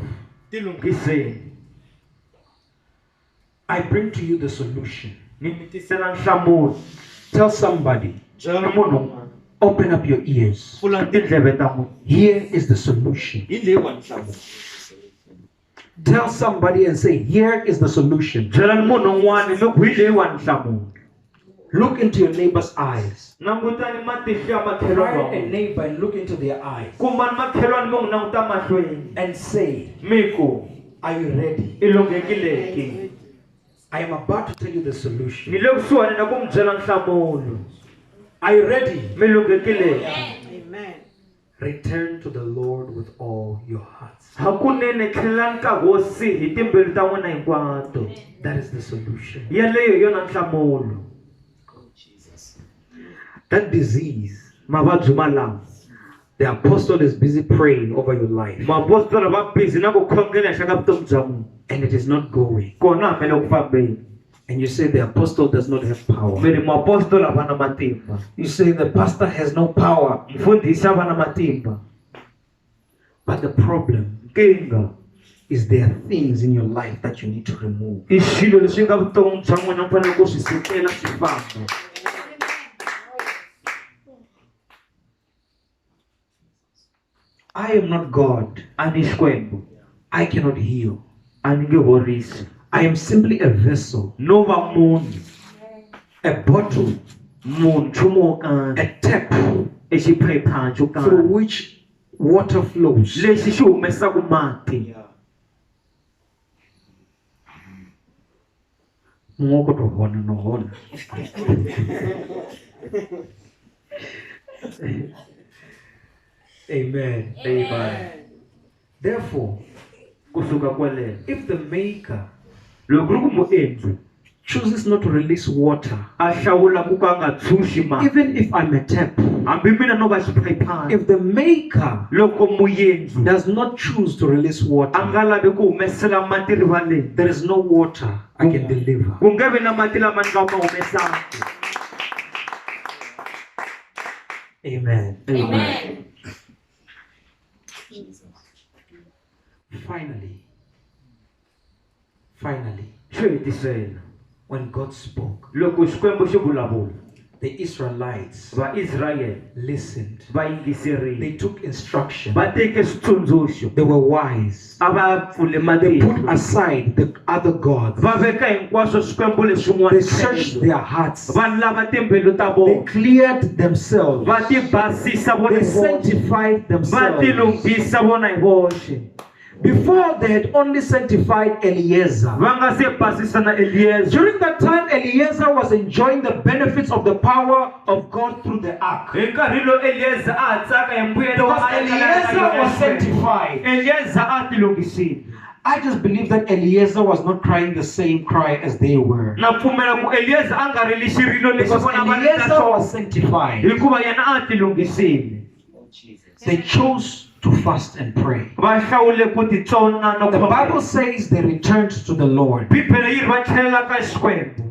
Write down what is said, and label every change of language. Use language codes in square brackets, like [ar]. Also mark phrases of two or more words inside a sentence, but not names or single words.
[ts] Ti lunghiseni. [en] I bring to you the solution. [ts] Ni mi tisela nhlamulo. [en] Tell somebody, [ts] Byela munhu un'wana. [en] open up your ears. [ts] Pfula tindleve ta n'wina. [en] Here is the solution. [ts] Hi leyiwani nhlamulo. [en] Tell somebody and say, here is the solution. [ts] Byela munhu un'wana loko hi leyiwani nhlamulo. [en] Look into your neighbor's eyes. [ts] Langutani matihlo ya [en] Try [ts] makhelwani. [en] a neighbor and look into their eyes [ts] Kumbani makhelwani mo n'wi languta mahlweni. [en] and say, [ts] Miku, [en] are you ready? [ts] i lunghekile ke? [en] I am about to tell you the [ts] Ni [en] solution. [ts] le kusuhani na ku mi byela nhlamulo. [en] Are you ready? [ts] Mi lunghekile? Amen. [en] Return to the Lord with all your hearts. [ts] Hakunene tlhelani ka Hosi hi timbilu ta n'wina hinkwato. [en] That is the solution. [ts] Yaleyo hi yona nhlamulo. Jesus. [en] That disease, [ts] Mavabyi malawa. [en] the apostle is busy praying over your life, [ts] Maapostoli va busy na ku khongela ehenhla ka vutomi bya n'wina. [en] and it is not going. [ts] Kona hambi le ku fambeni. [en] And you say the apostle does not have power. [ts] Mi ri maapostoli a va na matimba. [en] You say the pastor has no power. [ts] Mfundhisi a va na matimba. [en] But the problem [ts] Nkingha [en] is there are things in your life that you need to remove. [ts] i swilo leswi nga vutomi bya n'wina mi fanele ku swi sukela swi famba. [en] I am not God. [ts] A ni Xikwembu. [en] I cannot heal. [ts] A ni nge horisi. [en] I am simply a vessel, [ts] No va munhu. [en] a bottle, [ts] Munhu nchumu wo karhi. [en] a tap [ts] Exiphephana xo [en] through [ts] karhi. [en] which water flows. [ts] Lexi xi humesaka mati. [en] Yeah. [ts] Ngoko to hona no hona. Amen. Amen. [en] Therefore, [ts] Kusuka kwaleno. [en] if the maker [ts] Loko ri ku muendli [en] chooses not to release water, [ts] a hlawula ku ka a nga tshunxi mati. [en] even if I'm a tap, [ts] Hambi mina no va xiphephana. [en] if the maker [ts] Loko muendli [en] does not choose to release [ts] a [en] water, [ts] nga lavi ku humesela mati rivaleni. [en] there is no water I can deliver. [ts] Ku nge vi na mati lama ni nga ma humesaka. Amen. Amen. [en] Finally, [ts] Xo hetisela. [en] when God spoke, [ts] Loko Xikwembu xi vulavula, [en] the Israelites [ts] Vaisrayele [en] listened. [ts] va yingiserile. [en] They took instruction. [ts] Va teke switsundzuxo. [en] They were wise. [ts] A va pfule [en] They put [ts] matihlo. [en] aside the other gods. [ts] Va veka hinkwaswo Swikwembu [en] They [ts] leswin'wana [en] searched [ts] tlhelo. [en] their hearts. [ts] Va lava timbilu ta [en] They [ts] vona. [en] cleared themselves. [ts] Va ti basisa vona [en] They [ts] hi voxe. [en] sanctified [ts] Va [en] themselves. [ts] ti lunghisa vona hi voxe. [en] Before they had only sanctified Eliezer. [ts] Va nga se basisa na Eliezer. [en] During that time, Eliezer was enjoying the benefits of the power of God through the ark. [ts] Hi nkarhi lowu Eliezer a ha tsaka hi mbuyelo wa [en] Because Eliezer was sanctified. [ts] Eliezer a ti lunghisile. [en] I just believe that Eliezer was not crying the same cry as they were. [ts] Na pfumela ku Eliezer a nga rili xirilo lexi [en] Because [ts] vona va ri na [en] Eliezer was [ts] xona. [en] sanctified. [ts] Hikuva yena a ti lunghisile. [en] Oh, Jesus. They chose to fast and pray. [ts] Va hlawule ku ti tsona no [en] The [ts] khongela. [en] Bible says they returned to the Lord. [ts] Bibele yi ri va tlhelela ka Xikwembu.